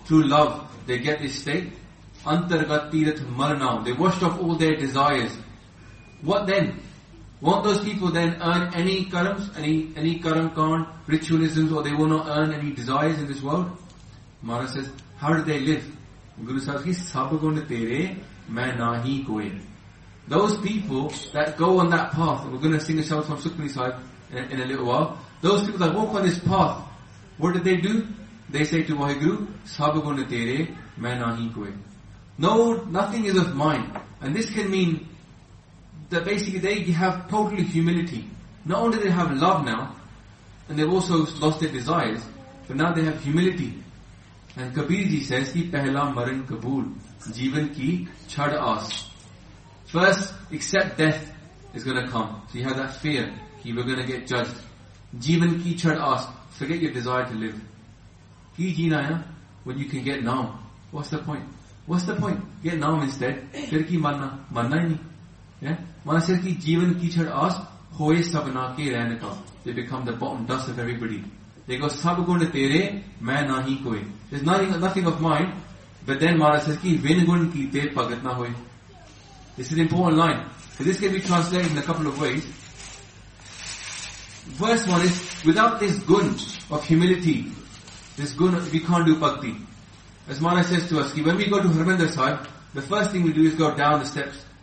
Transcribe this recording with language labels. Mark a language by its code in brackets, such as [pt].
[en] Through love, they get this state. [pa] Antargat tirath marnao. [en] They washed off all their desires. What then? Won't those people then earn any karams, any karam kaan, ritualisms, or they will not earn any desires in this world? Maharaj says, how do they live? Guru Sahib says, [pa] ਸਬ ਗੁਣ ਤੇਰੇ ਮੈਂ ਨਹੀ ਕੋਈ. [en] Those people that go on that path, and we're going to sing a shout from Sukhmani Sahib in a little while, those people that walk on this path, what did they do? They say to Waheguru, [pa] ਸਬ ਗੁਣ ਤੇਰੇ ਮੈਂ ਨਹੀ ਕੋਈ. [en] No, nothing is of mine. And this can mean that basically they have total humility. Not only do they have love now, and they've also lost their desires, but now they have humility. And Kabirji says, [pa] ki pehla maran kabool, jeevan ki chhad aas. [en] First, accept death is going to come. So you have that fear, ki we're going to get judged. [pa] Jeevan ki chhad aas, [en] forget your desire to live. [pa] Ki jeena hai, [en] when you can get naam. What's the point? What's the point? Get naam instead. [pa] ਫਿਰ ਕੀ ਮੰਨਣਾ, ਮੰਨਣਾ ਹੀ ਨਹੀ. [en] Yeah? [pa] Maharaj says ਕਿ ਜੀਵਨ ਕੀ ਛਡ ਆਸ, ਹੋਏ ਸਭਨਾ ਕੇ ਰਹਿਣੇ ਕਾ. [en] They become the bottom dust of everybody. They go, [pa] ਸਬ ਗੁਣ ਤੇਰੇ, ਮੈਂ ਨਹੀ ਕੋਈ. [en] There's nothing of mine. But then Maharaj says [pa] ਕਿ ਵਿਣ ਗੁਣ ਕੀਤੇ ਭਗਤ ਨਾ ਹੋਏ. [en] This is an important line. So this can be translated in a couple of ways. First one is, without this gun of humility, this gun, we can't do bhakti. As Maharaj says to us, ki, when we go to Harmandir Sahib, the first thing we do is go down the steps.